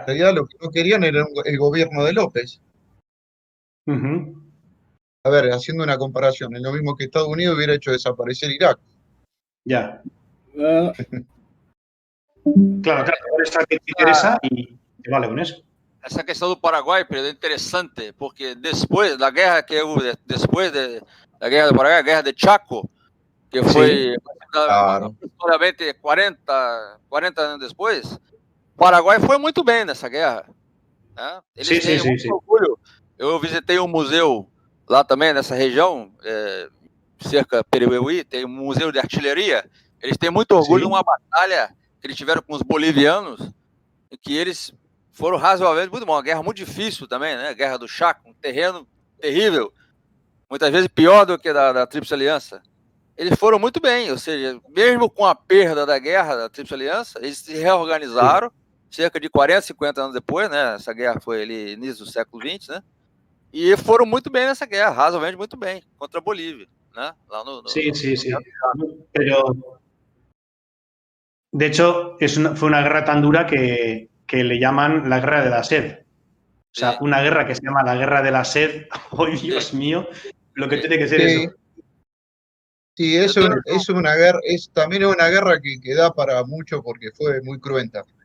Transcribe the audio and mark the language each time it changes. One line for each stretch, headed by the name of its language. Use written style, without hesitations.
Spanish: En realidad lo que no querían era el gobierno de López. A ver, haciendo una comparación, es lo mismo que Estados Unidos hubiera hecho desaparecer Irak. Ya. Claro, esa que te interesa y te vale con eso.
Portuguese: Essa questão do Paraguai, Pedro, é interessante, porque depois da guerra que houve, da guerra do Paraguai, a guerra de Chaco, que foi aproximadamente 40 anos depois, o Paraguai foi muito bem nessa guerra. Né? Eles têm muito orgulho. Eu visitei um museu lá também, nessa região, cerca de Peruí, tem um museu de artilharia. Eles têm muito orgulho de uma batalha que eles tiveram com os bolivianos, em que eles foram razoavelmente muito bom. Uma guerra muito difícil também, né? Guerra do Chaco, um terreno terrível, muitas vezes pior do que da Tríplice Aliança. Eles foram muito bem, ou seja, mesmo com a perda da guerra da Tríplice Aliança, eles se reorganizaram cerca de 40, 50 anos depois, né? Essa guerra foi ali início do século XX, né? E foram muito bem nessa guerra, razoavelmente muito bem, contra a Bolívia, né? Lá
Spanish: sí. Pero, de hecho, fue una guerra tan dura que le llaman la guerra de la sed. O sea, una guerra que se llama la guerra de la sed. ¡Oh, Dios mío! Lo que tiene que ser eso. Sí, es una guerra, también es una guerra que da para mucho porque fue muy cruenta.